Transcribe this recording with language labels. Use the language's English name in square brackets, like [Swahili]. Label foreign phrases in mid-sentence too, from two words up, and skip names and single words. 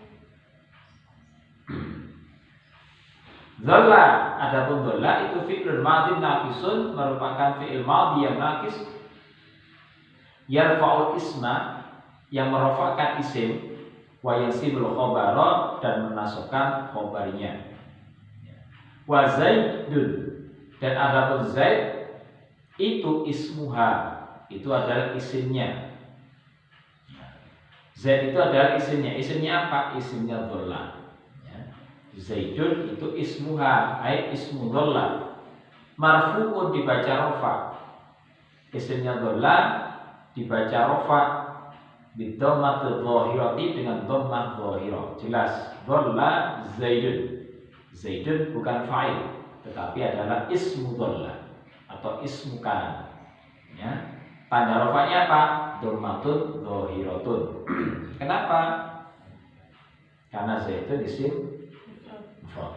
[Indonesian] Dholla, adapun dholla itu [Arabic] fi'lun madhin naqisun, [Indonesian] merupakan fi'il madhi yang naqis, [Arabic] yarfa'ul isma, [Indonesian] yang merofakkan isim, [Arabic] wa yansibul khobara, [Indonesian] dan menasukkan khobarnya. [Arabic] Wa zaidun, [Indonesian] dan adapun zaid itu ismuha, itu adalah isimnya. Zaid itu adalah isimnya. Isimnya apa? Isimnya dholla. Zaidun itu ismuha, [Arabic] ay ismu dholla. [Indonesian] Marfu'un dibaca rofa, isimnya dholla dibaca rofa [Arabic] bidhammat dhahirati, [Indonesian] dengan [Arabic] dhammah dhahirah. [Indonesian] Jelas, [Arabic] dholla zaidun. [Indonesian] Zaidun bukan fa'il, tetapi adalah [Arabic] ismu dholla [Indonesian] atau [Arabic] ismu kana. [Indonesian] Ya. Tanda rofanya apa? [Arabic] Dhammatun dhahiratun. [Indonesian] Kenapa? Karena zaidun isim mufrad.